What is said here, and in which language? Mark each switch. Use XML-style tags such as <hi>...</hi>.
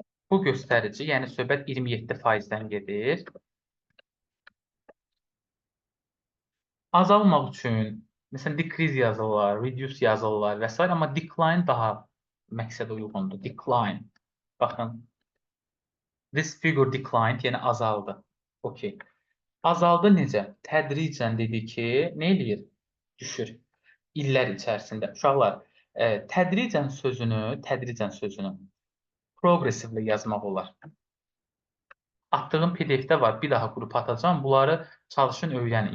<az>Bu göstərici, yəni söhbət 27%-dən gedir. Azalmaq üçün, məsələn, decrease yazırlar, reduce yazırlar və s. Amma decline daha məqsədə uyğundur. Decline. Baxın.</az> <en>This figure declined,</en> <az>yəni azaldı. Okay. Azaldı necə? Tədricən dedi ki, nə eləyir? Düşür. İllər içərisində. Uşaqlar, tədricən sözünü progressively yazmaq olar. Atdığım PDF-də var, bir daha qrupa atacağam. Bunları çalışın, öyrənin.</az>